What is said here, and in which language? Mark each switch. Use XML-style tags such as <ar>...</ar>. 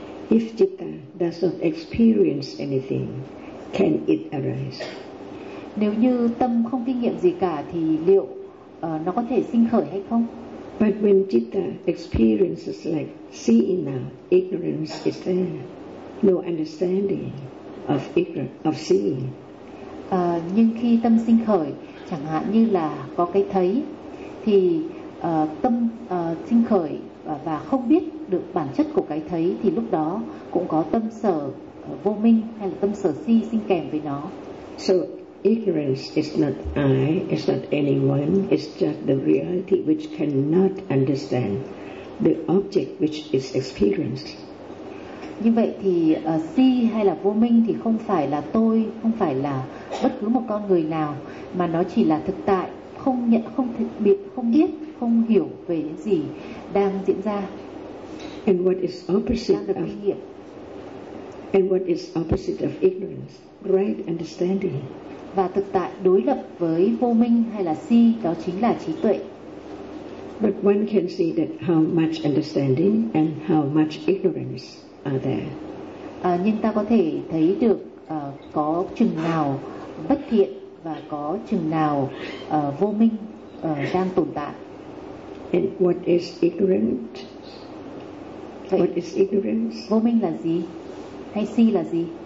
<en>If citta does not experience anything, can it arise?</en> <vi>Nếu như tâm không kinh nghiệm gì cả thì liệu nó có thể sinh khởi hay không?</vi> <en>But when citta experiences like seeing now, ignorance is there. no understanding of ignorance of seeing.</en> <vi>Nhưng khi tâm sinh khởi, chẳng hạn như là có cái thấy, thì tâm sinh khởi và không biết được bản chất của cái thấy, thì lúc đó cũng có tâm sở vô minh hay là tâm sở si sinh kèm với nó.</vi> <en>So ignorance is not I, it's not anyone, it's just the reality which cannot understand the object which is experienced.</en> <vi>Như vậy thì si hay là vô minh thì không phải là tôi, không phải là bất cứ một con người nào, mà nó chỉ là thực tại không nhận, không thực biệt, không biết, không hiểu về những gì đang diễn ra.</vi> <en>And what is opposite of</en> <vi>hiện?</vi> <en>And what is opposite of ignorance? Right understanding.</en> <vi>Và thực tại đối lập với vô minh hay là si, đó chính là trí tuệ.</vi> <en>But one can see that how much understanding and how much ignorance are there.</en> <vi>Nhưng ta có thể thấy được có chừng nào bất thiện và có chừng nào vô minh đang tồn tại.</vi> <en>And what is ignorant?</en> <vi>Vậy,</vi> <en>what is ignorance?</en> <vi>Vô minh là gì? Hay si là gì?</vi>